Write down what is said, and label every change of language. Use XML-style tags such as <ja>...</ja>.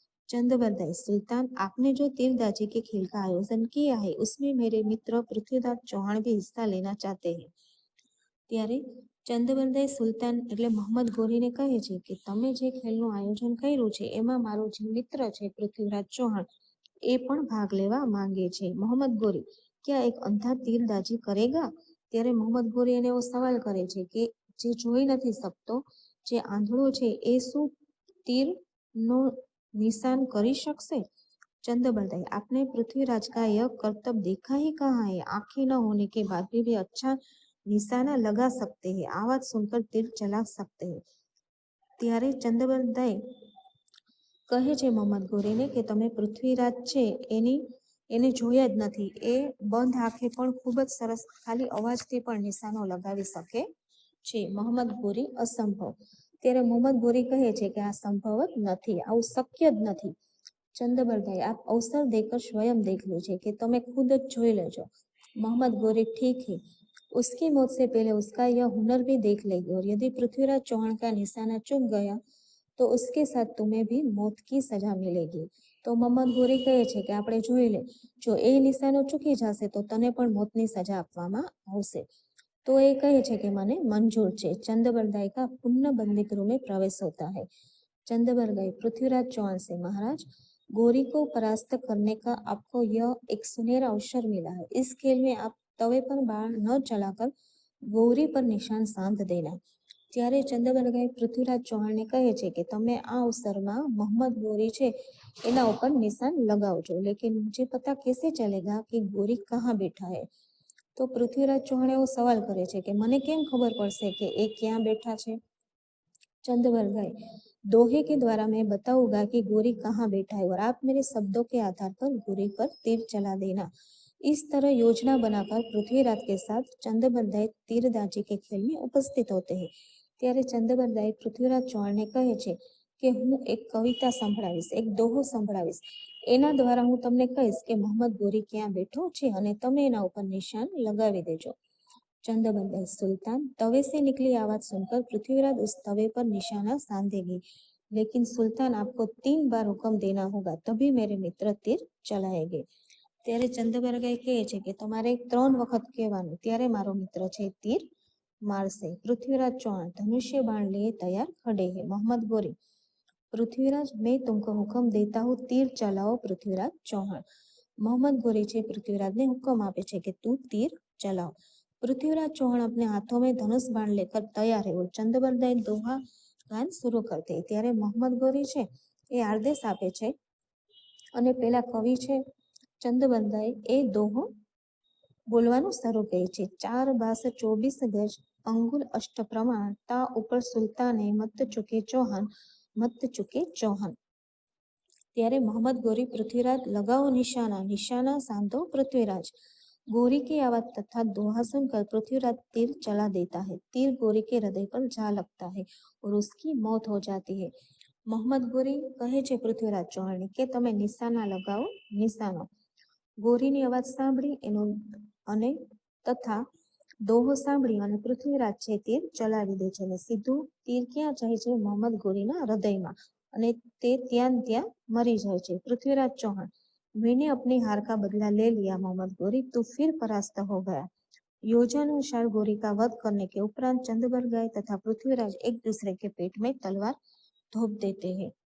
<hi>चंदबरदाई, सुल्तान आपने जो तीरंदाजी के खेल का आयोजन किया है उसमें मेरे मित्र पृथ्वीराज चौहान भी हिस्सा लेना चाहते हैं।</hi> <gu>ત્યારે ચંદબરદાઈ સુલતાન એટલે મોહમ્મદ ગોરીને કહે છે કે તમે જે ખેલનું આયોજન કર્યું છે એમાં મારો જે મિત્ર છે પૃથ્વીરાજ ચૌહાણ એ પણ ભાગ લેવા માંગે છે।</gu> <hi>મોહમ્મદ ગોરી, क्या एक अंधा तीरंदाजी करेगा?</hi> <gu>ત્યારે મોહમ્મદ ગોરી એને એવો સવાલ કરે છે કે જે જોઈ નથી શકતો, જે આંધળો છે એ શું तीरનો निशान કરી શકશે?</gu> <hi>चंदबरदाई, आपने पृथ्वीराज का यह कर्तव्य देखा ही कहाँ है? आंखें न होने के बाद भी अच्छा निशाना लगा सकते हैं, आवाज सुनकर तीर चला सकते हैं।</hi> <gu>ત્યારે ચંદબરદાઈ કહે છે મોહમ્મદ ગોરીને કે તમે પૃથ્વીરાજ છે એને જોયા જ નથી, એ બંધ આંખે પણ ખૂબ જ સરસ ખાલી અવાજથી પણ નિશાનો લગાવી શકે છે। મોહમ્મદ ગોરી, અસંભવ। ત્યારે મોહમ્મદ ગોરી કહે છે કે આ સંભવ જ નથી, આવું શક્ય જ નથી।</gu> <hi>चंदबरदाई, आप अवसर देकर स्वयं देख लीजिए कि तुम्हें खुद</hi> <gu>જોઈ લેજો।</gu> <hi>मोहम्मद गोरी, ठीक है, उसकी मौत से पहले उसका यह हुनर भी देख लेगी और यदि पृथ्वीराज चौहान का निशाना चूक गया तो उसके साथ तुम्हें भी मौत की सजा मिलेगी।</hi> <gu>तो मोहम्मद गोरी કહે છે કે આપણે જોઈ લે, જો એ નિશાનો ચૂકી જશે તો તને પણ મોતની સજા આપવામાં આવશે। तो ये કહે છે કે મને મંજૂર છે।</gu> <hi>चंदबरदाई का पुनः बंदी गृह में प्रवेश होता है। चंदबरदाई, पृथ्वीराज चौहान से, महाराज गोरी को परास्त करने का आपको यह एक सुनहरा अवसर मिला है। इस खेल में आप तवे पर बाण न चलाकर गौरी पर निशान साध देना।</hi> <gu>ત્યારે ચંદબરદાઈ પૃથ્વીરાજ ચૌહાણને કહે છે કે તમે આ અવસરમાં મોહમ્મદ ગોરી છે એના ઉપર નિશાન લગાવજો,</gu> <hi>લેकिन मुझे पता कैसे चलेगा कि गोरी कहाँ बैठा है?</hi> <gu>તો પૃથ્વીરાજ ચૌહાણ એવો સવાલ કરે છે કે મને કેમ ખબર પડશે કે એ ક્યાં બેઠા છે?</gu> <hi>चंदबरदाई, दोहे के द्वारा मैं बताऊंगा कि गोरी कहाँ बैठा है और आप मेरे शब्दों के आधार पर गोरी पर तीर चला देना। इस तरह योजना बनाकर पृथ्वीराज के साथ चंदबरदाई तीरंदाजी के खेल में उपस्थित होते हैं।</hi> <gu>ત્યારે ચંદબરદાઈ પૃથ્વીરાજ ચૌહાણને કહે છે કે હું એક કવિતા સંભળાવીશ, એક દોહો સંભળાવીશ, એના દ્વારા હું તમને કહીશ કે મોહમ્મદ ગોરી ક્યાં બેઠો છે અને તમે એના ઉપર નિશાન લગાવી દેજો।</gu> <hi>चंदबरदाई, सुल्तान, तवे से निकली आवाज सुनकर पृथ्वीराज उस तवे पर निशाना साधेगी, लेकिन सुल्तान आपको 3 बार हुक्म देना होगा तभी मेरे मित्र तीर चलाएंगे।</hi> <gu>ત્યારે ચંદબરદાઈ કહે છે કે તમારે 3 વખત કહેવાનું ત્યારે મારો મિત્ર છે તીર मारसे।</gu> <hi>पृथ्वीराज चौहान, धनुष्य बाण लिए तैयार खड़े हैं। मोहम्मद गोरी, पृथ्वीराज, मैं तुमको हुक्म देता हूँ, तीर चलाओ।</hi> <gu>पृथ्वीराज चौहान, मोहम्मद गोरी છે પૃથ્વીરાજને હુકમ આપે છે કે તું તીર ચલાવ।</gu> <hi>पृथ्वीराज चौहान अपने हाथों में धनुष बाण लेकर तैयार है और चंदबरदाई दोहा गान शुरू करते।</hi> <gu>ત્યારે મોહમ્મદ ગોરી છે એ આદેશ આપે છે અને પેલા કવિ છે ચંદબરદાઈ એ દોહો બોલવાનું શરૂ કરે છે।</gu> <hi>4 બાસ 24 ગજ અંગુલ અષ્ટ પ્રમાણ, તા ઉપર સુલતાને મત ચૂકે ચૌહાન, મત ચૂકે ચૌહાન। ત્યારે मोहम्मद गोरी, पृथ्वीराज लगाओ निशाना, निशाना साधो पृथ्वीराज। गोरी की आवाज तथा दोहा सुनकर पृथ्वीराज तीर चला देता है। तीर गोरी के हृदय पर जा लगता है और उसकी मौत हो जाती है।</hi> <gu>मोहम्मद गोरी કહે છે પૃથ્વીરાજ ચૌહાણને કે તમે નિશાના લગાવો, નિશાનો। ગોરીની અવાજ સાંભળી એનો અને તથા દોહો સાંભળી અને પૃથ્વીરાજ છે તીર ચલાવી દે છે અને સીધું તીર ક્યાં જાય છે? મોહમ્મદ ગોરીના હૃદયમાં અને તે ત્યાં મરી જાય છે।</gu> <hi>પૃથ્વીરાજ ચૌહાણ, मैंने अपनी हार का बदला ले लिया मोहम्मद गोरी, तू फिर परास्त हो गया। योजनानुसार गोरी का वध करने के उपरांत चंदबरदाई तथा पृथ्वीराज एक दूसरे के पेट में तलवार धोप देते हैं।</hi>